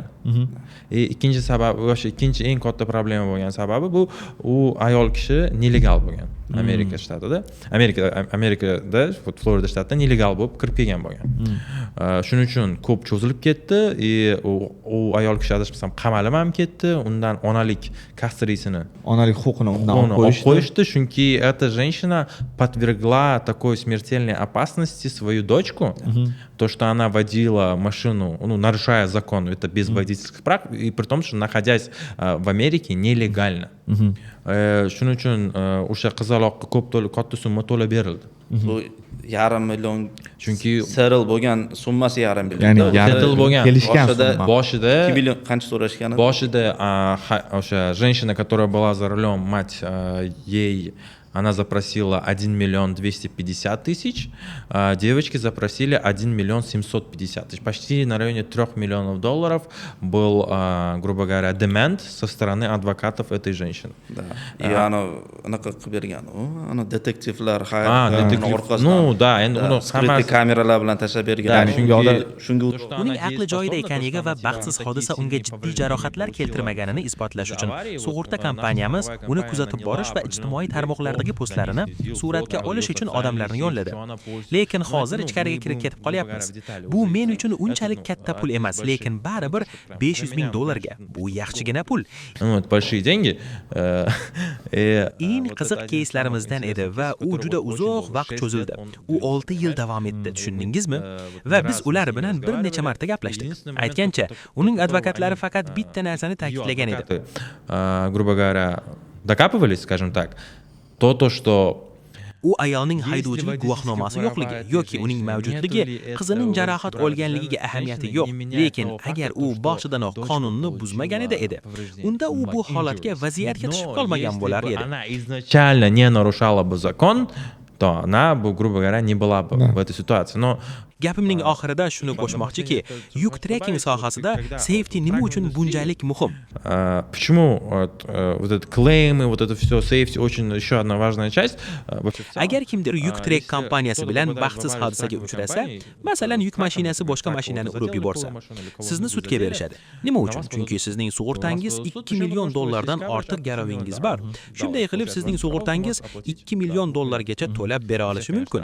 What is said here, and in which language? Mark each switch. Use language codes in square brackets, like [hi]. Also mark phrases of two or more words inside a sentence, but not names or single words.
[uz] Ikkinchi sababi, o'sha ikkinchi eng katta problema bo'lgan sababi bu u ayol kishi nelegal bo'lgan. Amerika shtatida, Amerikada, Florida shtatida nelegal bo'lib kirib kelgan bo'lgan. Shuning uchun ko'p cho'zilib ketdi. U ayol kishi adashmasam qamalib ham ketdi. Undan onalik huquqini undan qo'yishdi, chunki [ru] эта женщина подвергла такой смертельной опасности свою дочку, то, что она водила машину, нарушая закон, это без водительских прав, и при том, что находясь в Америке нелегально. [uz] Shuning uchun o'sha qizaloqqa katta summa to'lab berildi. Bu $500,000 million chunki settle bo'lgan summasi $500,000 million. Ya'ni settle bo'lgan. Boshida 2 million qancha so'rashgan? Boshida o'sha [ru] женщина, которая была за рулем, мать, ей она запросила 1,250,000, а девочки запросили 1,750,000. Почти на районе $3 миллионов был, грубо говоря, demand со стороны адвокатов этой женщины. Да. И [uz] anaqa qilib bergan. Detektivlar [ru] ну да, [uz] endi uni hammasi kameralar bilan tashlab bergan. Shunga uning aqli joyida ekanligi va baxtsiz hodisa unga jiddiy jarohatlar keltirmaganini isbotlash uchun sug'urta kompaniyamiz uni kuzatib borish va ijtimoiy tarmoqlardagi postlarini suratga olish uchun odamlarni yo'lladi. Lekin hozir ichkariga kirib ketib qolyapmiz. Bu men uchun unchalik katta pul emas, lekin baribir $500,000 ga. Bu yaxshigina pul. [ru] Большие деньги. [uz] Eng qiziq кейslarimizdan edi va u juda uzoq vaqt cho'zildi. U 6 yil davom etdi, tushundingizmi? Va biz ular bilan bir necha marta gaplashdik. Aytgancha, uning advokatlari faqat bitta narsani ta'kidlagan edi. [ru] Грубо говоря, докапывались, скажем так, то, что [uz] u ayolning haydovchilik guvohnomasi yo'qligi yoki uning mavjudligi qizining jarohat olganligiga ahamiyati yo'q. Lekin agar u boshidanoq qonunni buzmaganida edi, unda u bu holatga vaziyatga tushib qolmagan bo'lar edi. [ru] Она изначально не нарушала бы закон, то она бы, грубо говоря, не была бы в этой ситуации. Но [uz] Gapimning oxirida shuni qo'shmoqchiki, yuk trekking sohasida safety nima uchun bunchalik muhim? [ru] почему вот этот claim и вот это все safety очень еще одна важная часть. [uz] Agar kimdir yuk trek kompaniyasi bilan baxtsiz hodisaga uchrasa, masalan, yuk mashinasi boshqa mashinani urib yuborsa, sizni sudga berishadi. Nima uchun? Chunki sizning sug'urtangiz $2 million dan ortiq garovingiz bor. Shunday qilib sizning sug'urtangiz $2 million gacha to'lab bera olishi mumkin.